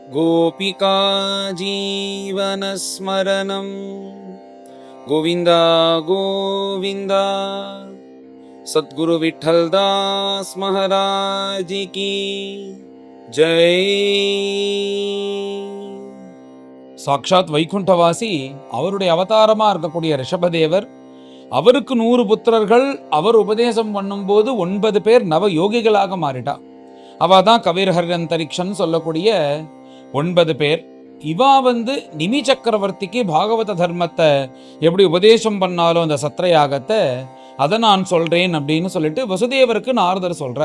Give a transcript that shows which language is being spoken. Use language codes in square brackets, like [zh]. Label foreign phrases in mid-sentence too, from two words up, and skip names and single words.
[sa] गोपिका जीवनस्मरणं गोविन्द गोविन्द। [hi] सद्गुरु विठ्ठलदास महाराज की जय। [ta] சாக்ஷாத் வைகுண்டவாசி அவருடைய அவதாரமா இருக்கக்கூடிய ரிஷபதேவர், அவருக்கு 100 புத்திரர்கள். அவர் உபதேசம் பண்ணும்போது 9 பேர் நவ யோகிகளாக மாறிட்டா. அவ தான் கவிர்ஹர்யந்தரிக்ஷன் சொல்லக்கூடிய 9 பேர். இவா நிமி சக்கரவர்த்திக்கு பாகவத தர்மத்தை எப்படி உபதேசம் பண்ணாலும் அந்த சத்திரயாகத்தை அதை நான் சொல்றேன் அப்படின்னு சொல்லிட்டு வசுதேவருக்கு நாரதர் சொல்றார்.